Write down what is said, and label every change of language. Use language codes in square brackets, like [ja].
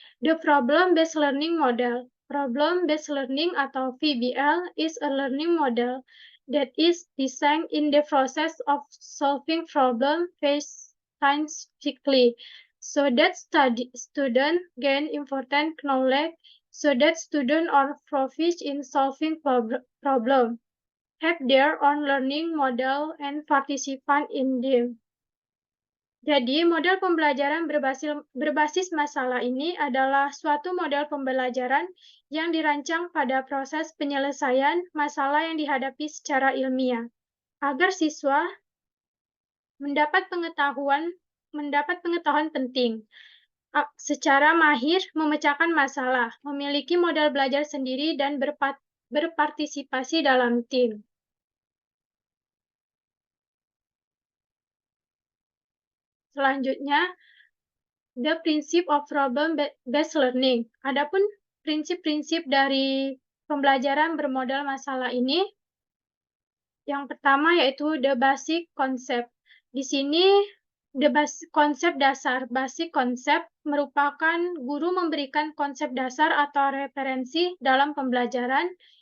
[en] The problem-based learning model. Problem-based learning atau VBL is a learning model that is designed in the process of solving problem faced scientifically, so that student gain important knowledge, so that students are proficient in solving problem, have their own learning model and participate in them. [id] Jadi, model pembelajaran berbasis masalah ini adalah suatu model pembelajaran yang dirancang pada proses penyelesaian masalah yang dihadapi secara ilmiah, agar siswa mendapat pengetahuan penting, secara mahir memecahkan masalah, memiliki model belajar sendiri, dan berpartisipasi dalam tim. [en] Selanjutnya, the principle of problem-based learning. [id] Adapun prinsip-prinsip dari pembelajaran bermodal masalah ini, yang pertama yaitu [en] the basic concept. [id] Di sini konsep dasar. Basic concept merupakan guru memberikan konsep dasar atau referensi dalam pembelajaran.